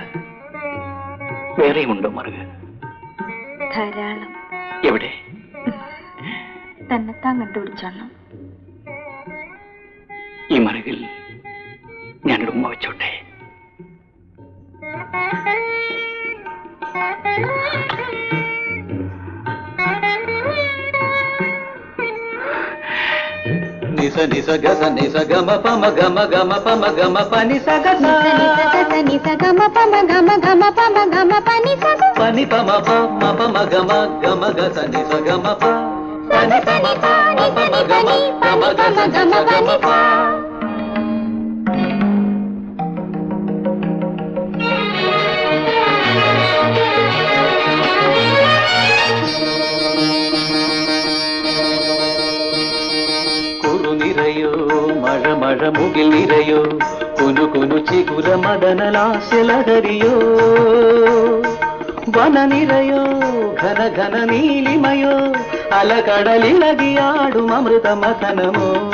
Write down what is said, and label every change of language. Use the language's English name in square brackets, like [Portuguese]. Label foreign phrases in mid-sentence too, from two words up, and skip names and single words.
[Malayalam] വേറെയുണ്ടോ മറുക? ധാരാളം. എവിടെ? തന്നെത്താൻ കണ്ടുപിടിച്ചോണം. ഈ മറുകിൽ ഞാനൊരു ഉമ്മ വെച്ചോട്ടെ? నిస నిస గస నిస గమ పమ గమ గమ పమ గమ పని సగ నిస గమ పమ గమ గమ పమ గమ పని సగ పని పమ పమ పమ గమ గమ గస నిస గమ ప పని పమ పమ పమ గమ గమ గస నిస గమ ప. മഴ മഴ മുകിൽ നിറയോ കുനു കുനു ചിഗുര മദനലാസ്യലഹരിയോ വന നിറയോ ഘന ഘന നീലിമയോ അലകടലിളകിയാടും അമൃത മഥനമോ.